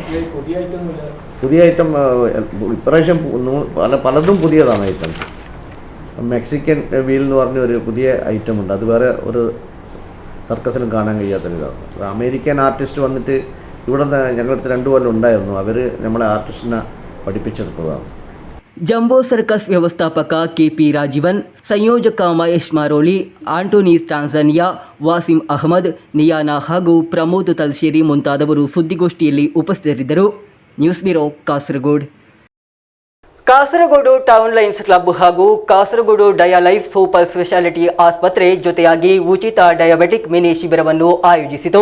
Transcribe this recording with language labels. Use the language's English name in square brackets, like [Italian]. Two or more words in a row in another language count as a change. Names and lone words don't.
[Malayalam] പുതിയ ഐറ്റം ഇപ്രാവശ്യം പലതും പുതിയതാണ് ഐറ്റംസ്. മെക്സിക്കൻ വീൽ എന്ന് പറഞ്ഞ ഒരു പുതിയ ഐറ്റം ഉണ്ട്. അത് വേറെ ഒരു സർക്കസിലും കാണാൻ കഴിയാത്തൊരിതാണ്. [English] American artist [Malayalam] വന്നിട്ട് ഇവിടെ ഞങ്ങളടുത്ത് 2 കൊല്ലം ഉണ്ടായിരുന്നു. അവർ നമ്മളെ ആർട്ടിസ്റ്റിനെ പഠിപ്പിച്ചെടുത്തതാണ്. [Kannada] ಜಂಬೋ ಸರ್ಕಸ್ ವ್ಯವಸ್ಥಾಪಕ ಕೆಪಿ ರಾಜೀವನ್, ಸಂಯೋಜಕ ಮಹೇಶ್ ಮಾರೋಳಿ, ಆಂಟೋನಿ ಟಾಂಜಾನಿಯಾ, ವಾಸಿಂ ಅಹಮದ್, ನಿಯಾನಾ ಹಾಗೂ ಪ್ರಮೋದ್ ತಲ್ಶೇರಿ ಮುಂತಾದವರು ಸುದ್ದಿಗೋಷ್ಠಿಯಲ್ಲಿ ಉಪಸ್ಥಿತರಿದ್ದರು. [English] news bureau, [Kannada] ಕಾಸರಗೋಡು. ಕಾಸರಗೋಡು ಟೌನ್ ಲೈನ್ಸ್ ಕ್ಲಬ್ ಹಾಗೂ ಕಾಸರಗೋಡು ಡಯಾಲೈಫ್ ಸೂಪರ್ ಸ್ಪೆಷಾಲಿಟಿ ಆಸ್ಪತ್ರೆ ಜೊತೆಯಾಗಿ ಉಚಿತ [English] diabetic mini [Kannada] ಶಿಬಿರವನ್ನು ಆಯೋಜಿಸಿತು.